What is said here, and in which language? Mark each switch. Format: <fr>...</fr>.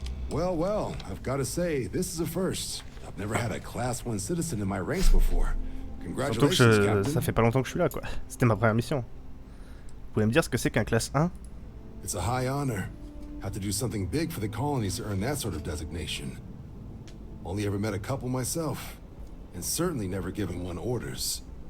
<en>Well, well, I've got to say, this is a first. I've never had a Class 1 citizen in my ranks before.</en> <fr>Surtout que ça fait pas longtemps que je suis là, quoi. C'était ma première mission. Vous pouvez me dire ce que c'est qu'un classe 1?</fr> <en>It's a high honor. Have to do something big for the colonies to earn that sort of designation. Only ever met a couple myself, and certainly never given one orders.</en>